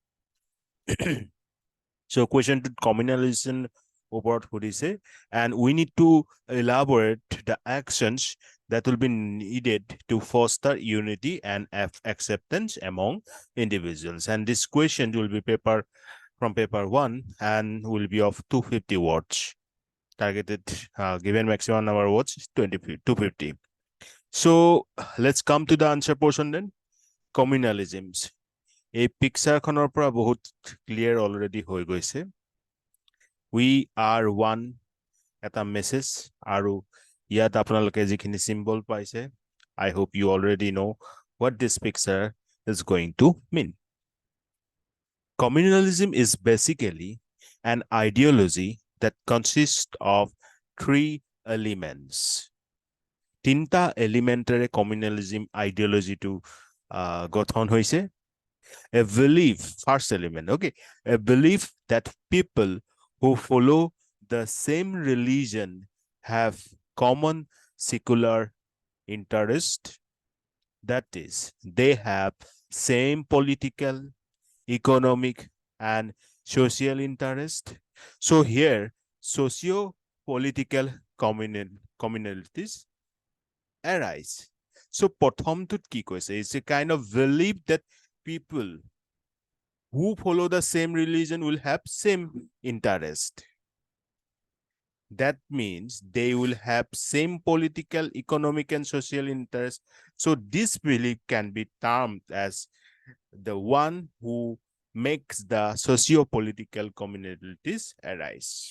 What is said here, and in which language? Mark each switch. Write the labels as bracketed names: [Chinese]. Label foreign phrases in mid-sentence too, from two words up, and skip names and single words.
[English] So question to communalization about what is it, and we need to elaborate the actions that will be needed to foster unity and acceptance among individuals. And this question will be from paper 1 and will be of 250 words. Targeted given maximum number of words is 250. So let's come to the answer portion then. Communalisms. [Assamese] এই পিকচাৰখনৰ পৰা বহুত [English] clear already [Assamese] হৈ গৈছে। [English] We are one [Assamese] এটা মেছেজ আৰু ইয়াত আপোনালোকে যিখিনি চিম্বল পাইছে, [English] I hope you already know what this picture is going to mean. Communalism is basically an ideology that consists of 3 elements. [Assamese] তিনিটা এলিমেণ্টেৰে কমিউনেলিজম আইডিঅলজিটো গঠন হৈছে। [English] A belief, first element, okay, a belief that people who follow the same religion have common secular interest. That is, they have same political, economic, and social interest. So here, socio-political communalities arise. [Assamese] So প্ৰথমটোত কি কৈছে? [English] It's a kind of belief that people who follow the same religion will have same interest. That means they will have same political, economic, and social interest. So this belief can be termed as the one who makes the socio-political communalities arise.